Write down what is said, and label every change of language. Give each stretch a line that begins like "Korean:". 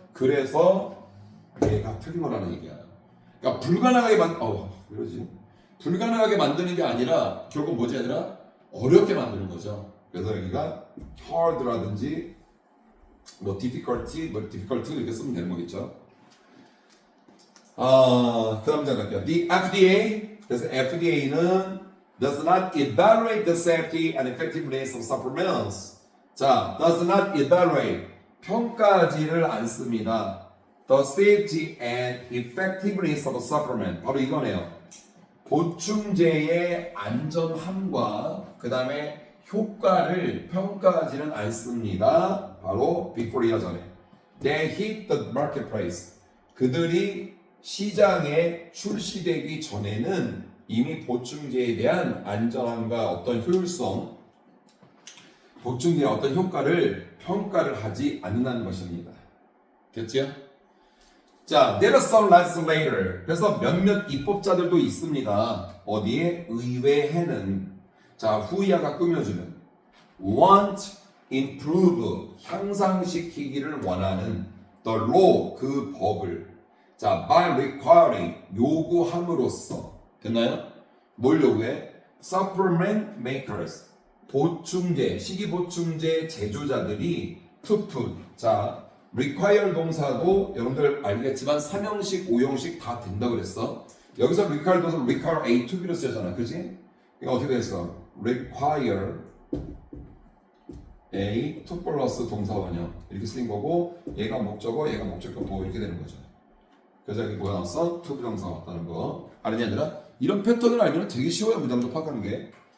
Korean: 그래서 얘가 틀린 거라는 얘기야. 그러니까 불가능하게 그러지? 불가능하게 만드는 게 아니라 결국 뭐지 얘들아? 어렵게 만드는 거죠. 그래서 여기가 hard라든지 뭐 difficulty 이렇게 쓰면 되는 거겠죠. 그 다음 갈게요.
English: The FDA,
Korean: 그래서 FDA는
English: does not evaluate the safety and effectiveness of supplements.
Korean: 자,
English: does not evaluate
Korean: 평가하지를 않습니다.
English: The safety and effectiveness of a supplement.
Korean: 바로 이거네요. 보충제의 안전함과 그 다음에 효과를 평가하지는 않습니다. 바로
English: before
Korean: 이하 전에.
English: They hit the marketplace.
Korean: 그들이 시장에 출시되기 전에는 이미 보충제에 대한 안전함과 어떤 효율성, 보충제의 어떤 효과를 평가를 하지 않는다는 것입니다. 됐죠?
English: 자, there are some legislator.
Korean: 그래서 몇몇 입법자들도 있습니다. 어디에? 의회에는. 자, 후이아가 꾸며주는
English: want, improve,
Korean: 향상시키기를 원하는
English: the law,
Korean: 그 법을 자,
English: by requiring,
Korean: 요구함으로써 됐나요? 뭘 요구해?
English: supplement makers,
Korean: 보충제, 식이보충제 제조자들이
English: to put
Korean: 자, require 동사도 여러분들 알겠지만 3형식, 5형식 다 된다 그랬어. 여기서 require 동사
English: require A to B
Korean: 로 쓰잖아. 그치? 이거 어떻게 됐어?
English: require A to
Korean: 플러스 동사원형 이렇게 쓰인 거고 얘가 목적어, 얘가 목적격 보호 이렇게 되는 거죠. 그래서 여기 뭐가 나왔어? to 동사 왔다는 거. 아니 아니라 이런 패턴을 알면 되게 쉬워요. 문장도 파악하는 게.